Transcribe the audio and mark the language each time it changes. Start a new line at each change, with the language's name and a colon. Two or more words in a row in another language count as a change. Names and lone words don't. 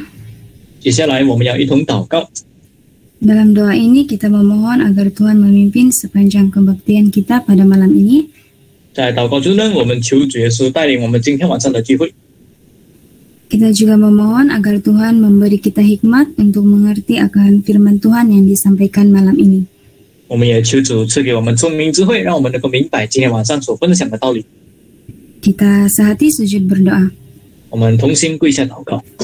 Chinese: 接下来我们要一同祷告。
Indonesian: Dalam doa ini kita memohon agar Tuhan memimpin sepanjang kebaktian kita pada malam ini.
Chinese: 在祷告中呢，我们求主耶稣带领我们今天晚上的聚会。
Indonesian: Kita juga memohon agar Tuhan memberi kita hikmat untuk mengerti akan firman Tuhan yang disampaikan malam ini.
Chinese: 我们也求主赐给我们聪明智慧，让我们能够明白今天晚上所分享的道理。
Indonesian: Kita sehati sujud berdoa.
Chinese: 我们同心跪下祷告。